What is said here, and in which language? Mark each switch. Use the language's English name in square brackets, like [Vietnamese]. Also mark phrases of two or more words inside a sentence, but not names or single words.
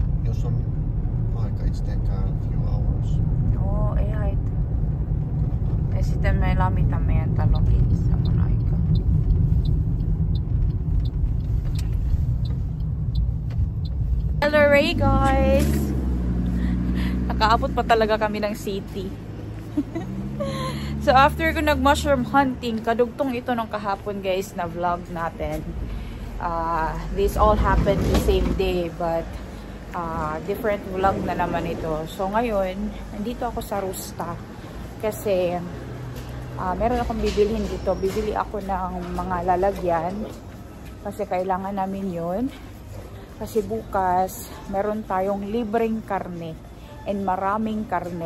[Finnish] jos on aika, [English] it's taken a few hours. [Finnish] Joo, ei haittaa. Ja sitten me lämmitämme meidän talokin saman aikaan. [English] Hello Ray guys! [Filipino] Nakaabot pa talaga kami ng city. So after ko nag- [English] mushroom hunting, [Filipino] kadugtong ito ng kahapon guys na vlog natin. [English] This all happened the same day but different vlog [Filipino] na naman ito. So ngayon, nandito ako sa Rusta kasi meron akong bibilhin dito. Bibili ako ng mga lalagyan kasi kailangan namin yun. Kasi bukas, meron tayong libreng karne and maraming karne.